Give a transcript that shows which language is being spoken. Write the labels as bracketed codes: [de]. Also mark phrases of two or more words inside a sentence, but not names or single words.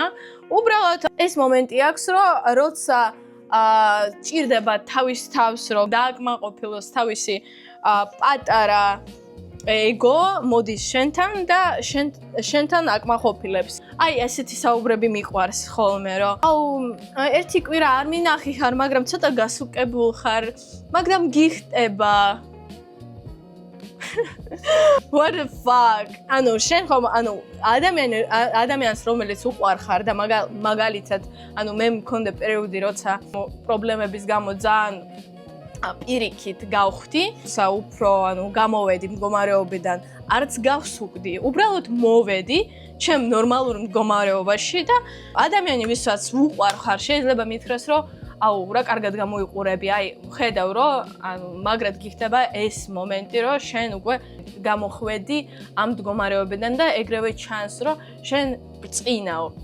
[ka] უბრალოდ ეს მომენტი აქვს, რომ როცა ჭირდება თავის თავს რომ დააკმაყოფილოს თავისი პატარა ego მოდის შენთან და შენთან აკმაყოფილებს. აი ესეთი საუბრები მიყვარს ხოლმე, რომ ერთი კვირა არ მინახი ხარ, მაგრამ ცოტა გასუკებულ ხარ, მაგრამ გიხტება. [en] What the fuck? [ka] შენ ხომ ადამიანს რომელიც უყვარხარ და მაგალითად, მე მქონდა პერიოდი, როცა პრობლემების გამო ძალიან პირიქით გავხდი, უფრო გამოვედი მდგომარეობიდან, არც გავსუქდი, უბრალოდ მოვედი ჩემ ნორმალურ მდგომარეობაში და ადამიანი ვისაც უყვარხარ, შეიძლება მითხრას, რომ რა კარგად გამოიყურები, ხედავ, რომ მაგრად გიხდება ეს მომენტი, რომ შენ უკვე გამოხვედი ამ მდგომარეობიდან და ეგრევე ჩანს, რომ შენ ბრწყინაო.